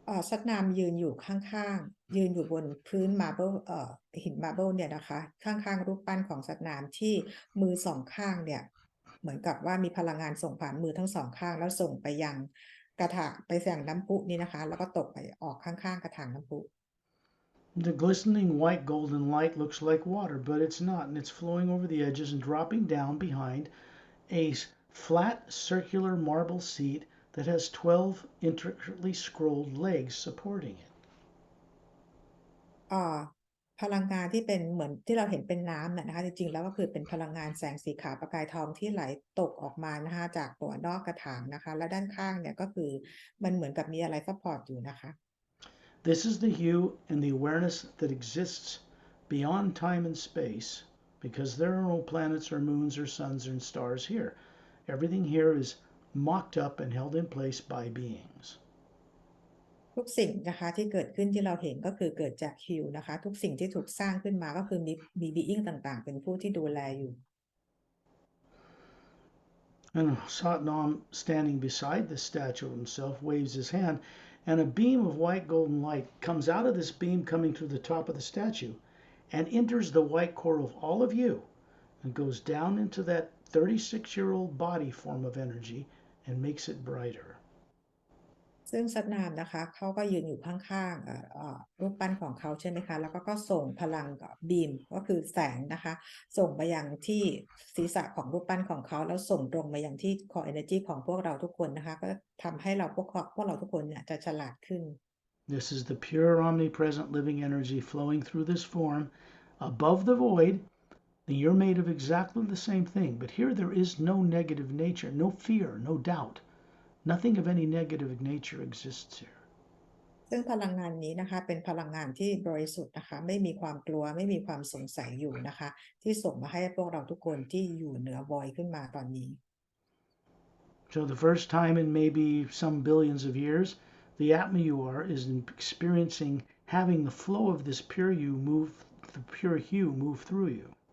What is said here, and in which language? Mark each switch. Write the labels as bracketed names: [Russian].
[Thai] สัตนามยืนอยู่ข้างๆยืนอยู่บนพื้นมาร์เบิลหินมาร์เบิลเนี่ยนะคะข้างๆรูปปั้นของสัตนามที่มือ2 ข้างเนี่ย เหมือนกับว่ามีพลังงานส่งผ่านมือทั้งสองข้างแล้วส่งไปยังกระถางไปยังน้ำพุนี่นะคะแล้วก็ตกไปออกข้างๆกระถางน้ำพุ [English] The glistening white golden light looks like water, but it's not, and it's flowing over the edges and dropping down behind a flat circular marble seat that has 12 intricately scrolled legs supporting it. [Thai] อ่าพลังงานที่เป็นเหมือนที่เราเห็นเป็นน้ำนะคะจริงๆแล้วก็คือเป็นพลังงานแสงสีขาวประกายทองที่ไหลตกออกมานะคะจากตัวนอกกระถางนะคะและด้านข้างเนี่ยก็คือมันเหมือนกับมีอะไรซัพพอร์ตอยู่นะคะ [English] This is the hue and the awareness that exists beyond time and space because there are no planets or moons or suns or stars here. Everything here is mocked up and held in place by beings. [Thai] ทุกสิ่งนะคะที่เกิดขึ้นที่เราเห็นก็คือเกิดจากฮิวนะคะทุกสิ่งที่ถูกสร้างขึ้นมาก็คือมีบีอิงต่างๆเป็นผู้ที่ดูแลอยู่ [English] And Satnam, standing beside the statue of himself, waves his hand, and a beam of white golden light comes out of this beam coming through the top of the statue and enters the white core of all of you and goes down into that 36-year-old body form of energy and makes it brighter. [Thai] ซึ่งซัดนามนะคะเขาก็ยืนอยู่ข้างๆรูปปั้นของเขาใช่ไหมคะแล้วก็ส่งพลังบีมก็คือแสงนะคะส่งไปยังที่ศีรษะของรูปปั้นของเขาแล้วส่งตรงมายังที่คอ energy ของพวกเราทุกคนนะคะก็ทำให้เราพวกเราทุกคนเนี่ยจะฉลาดขึ้น [English] This is the pure omnipresent living energy flowing through this form above the void. You're made of exactly the same thing, but here there is no negative nature, no fear, no doubt. Nothing of any negative nature exists here. [Thai] ซึ่งพลังงานนี้นะคะเป็นพลังงานที่บริสุทธิ์นะคะไม่มีความกลัวไม่มีความสงสัยอยู่นะคะที่ส่งมาให้พวกเราทุกคนที่อยู่เหนือวอยขึ้นมาตอนนี้ [English] So the first time in maybe some billions of years, the Atma you are is experiencing having the flow of this pure you move, the pure hue move through you.